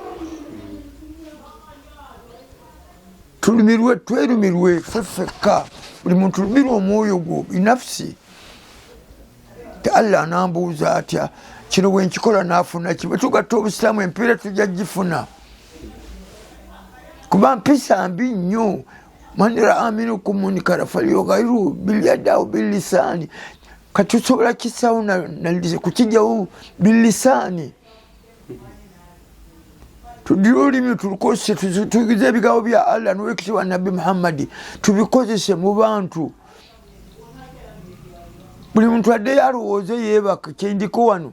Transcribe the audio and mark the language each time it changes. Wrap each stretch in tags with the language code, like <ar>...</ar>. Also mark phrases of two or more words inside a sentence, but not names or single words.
<lg>Twerumirwe ffeffekka buli muntu lumirwa omwoyo gwo binafsi. Allah anambuuza atya kino bwe nkikola naafuna ki. Bwe tugatta obusiraamu empiira tujja gifuna kuba mpisa mbi nnyo.</lg> <ar>من رأى منكم منكرا فليغيره باليد أو باللسان.</ar> <lg>Kati tusobola kisaawo kukijjawo bilisaani. Tudire olulimi tulukozese tuyigize ebigambo bya Allah n'Oweekitiibwa Nabbi Muhammad tubikozese mu bantu. Buli muntu addeyo alowooze yeebaka kyendiko wano.</lg>